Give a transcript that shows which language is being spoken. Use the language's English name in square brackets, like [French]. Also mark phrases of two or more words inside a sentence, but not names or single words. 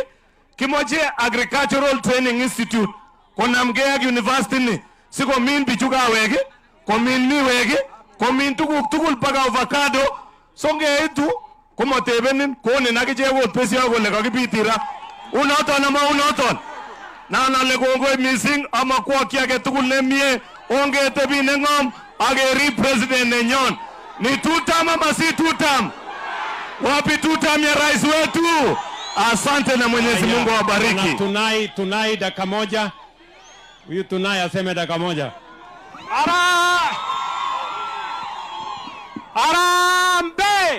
[Kalenjin] Kimoche Agricultural Training Institute konamgei ak university ni sikomin bichu kawek, komin miwek, komin tuguk tugul paka avocado. So ngeitu komotebenin konin akichek ot besio kole kakibitira. Unoton ama unoton. Nanale kongoi missing amakwokyi age tugul nemie ongetebi neng'om akerib president nenyon. [Swahili] Ni tutam ama si tutam? Wapi tutam ya rais wetu? Asante na Mwenyezi Mungu awabariki. Tunai dakika moja. Huyu Tunai aseme dakika moja. Arambe!